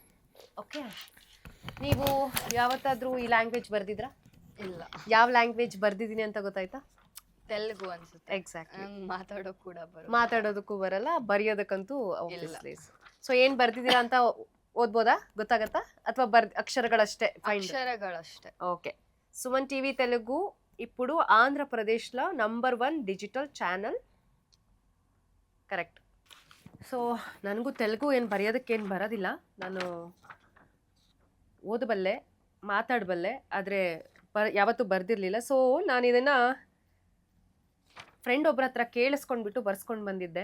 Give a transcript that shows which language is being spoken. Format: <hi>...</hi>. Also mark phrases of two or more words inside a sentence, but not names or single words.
<kn>ಓಕೆ, ನೀವು ಯಾವತ್ತಾದರೂ ಈ ಲ್ಯಾಂಗ್ವೇಜ್ ಬರ್ದಿದ್ರಾ? ಇಲ್ಲ, ಯಾವ ಲ್ಯಾಂಗ್ವೇಜ್ ಬರ್ದಿದ್ದೀನಿ ಅಂತ ಗೊತ್ತಾಯ್ತಾ? ತೆಲುಗು ಅನ್ಸುತ್ತೆ. ಎಕ್ಸಾಕ್ಟ್ಲಿ. ನಂಗೆ ಮಾತಾಡೋಕೆ ಕೂಡ ಬರೋದು. ಮಾತಾಡೋದಕ್ಕೂ ಬರಲ್ಲ, ಬರೆಯೋದಕ್ಕಂತೂ ಸೊ ಏನು ಬರ್ದಿದ್ದೀರಾ ಅಂತ ಓದ್ಬೋದಾ? ಗೊತ್ತಾಗತ್ತಾ? ಅಥವಾ అక్షరಗಳಷ್ಟೇ? ಅಕ್ಷರಗಳಷ್ಟೇ.</kn> <te>ఓకే, సుమన్ టీవీ తెలుగు ఇప్పుడు ఆంధ్రప్రదేశ్లో</te> <en>number 1 digital channel.</en> <kn>ಕರೆಕ್ಟ್. ಸೊ ನನಗೂ ತೆಲುಗು ಏನು ಬರೆಯೋದಕ್ಕೇನು ಬರೋದಿಲ್ಲ. ನಾನು ಓದಬಲ್ಲೆ, ಮಾತಾಡಬಲ್ಲೆ, ಆದರೆ ಯಾವತ್ತೂ ಬರ್ದಿರಲಿಲ್ಲ. ಸೊ ನಾನು ಇದನ್ನು ಫ್ರೆಂಡ್ ಒಬ್ಬರ ಹತ್ರ ಕೇಳಿಸ್ಕೊಂಡ್ಬಿಟ್ಟು ಬರ್ಸ್ಕೊಂಡು ಬಂದಿದ್ದೆ.</kn>